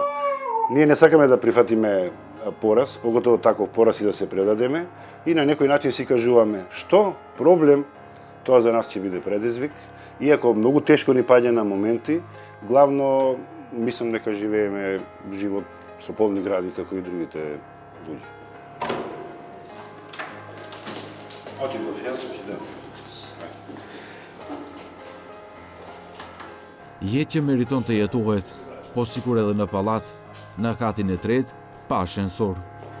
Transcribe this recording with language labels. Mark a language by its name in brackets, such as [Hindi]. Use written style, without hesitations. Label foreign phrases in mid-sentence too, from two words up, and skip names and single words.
[Macedonian] Ние не сакаме да прифатиме пораз, поготово таков пораз и да се предадеме и на некој начин си кажуваме што проблем, тоа за нас ќе биде предизвик. Иако многу тешко ни паѓа на моменти, главно мислам дека живееме живот со полни гради како и другите луѓе. [Albanian] Jetë që meriton të jetohet, po sikur edhe në pallat, në katin e tretë, pa ashensor.